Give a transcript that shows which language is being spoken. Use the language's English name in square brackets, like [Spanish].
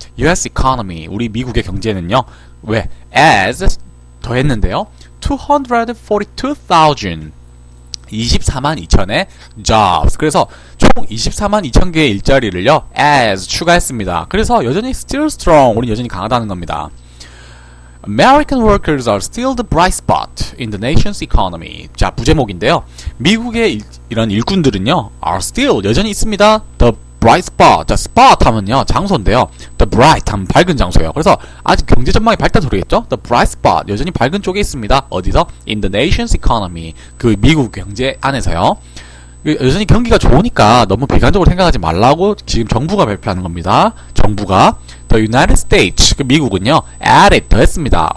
[English] US Economy, [Korean] 우리 미국의 경제는요, 왜? As, 더했는데요, 242,000, 24만 2천의 jobs. 그래서 총 24만 2천 개의 일자리를요, as 추가했습니다. 그래서 여전히 [English] still strong, [Korean] 우리 여전히 강하다는 겁니다. [English] American workers are still the bright spot in the nation's economy. [Korean] 자, 부제목인데요. 미국의 이런 일꾼들은요, [English] are still, [Korean] 여전히 있습니다. [English] The bright spot. [Korean] 자, spot 하면요, 장소인데요. [English] The bright [Korean] 하면 밝은 장소예요. 그래서 아직 경제 전망이 밝다 소리겠죠? [English] The bright spot, [Korean] 여전히 밝은 쪽에 있습니다. 어디서? [English] In the nation's economy. [Korean] 그 미국 경제 안에서요. 여전히 경기가 좋으니까 너무 비관적으로 생각하지 말라고 지금 정부가 발표하는 겁니다. 정부가 [English] The United States, [Korean] 그 미국은요, added, 더했습니다.